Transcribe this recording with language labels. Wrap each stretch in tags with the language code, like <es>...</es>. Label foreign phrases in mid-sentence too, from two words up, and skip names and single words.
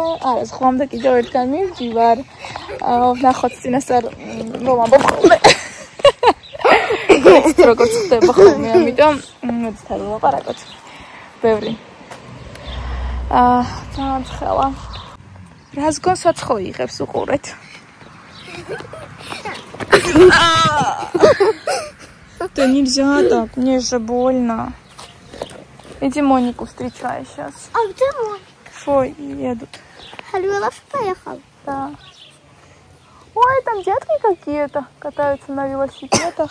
<ka>არა, ზღვამდე კიდევ ერთგან მივდივარ. ვნახოთ წინასწარ რომ ამბობ ხოლმე. როგორც ხდება ხოლმე, ამიტომ მოდი ვილაპარაკოთ. ბევრი. ძალიან ცხელა. Разгонსაც ხო იღებს უყურეთ.</ka> <ru>Да нельзя так, мне же больно. Иди Монику встречай сейчас. А где Моника? Ой, едут. Халюлов поехал. Да. Ой, там детки какие-то катаются на велосипедах.</ru>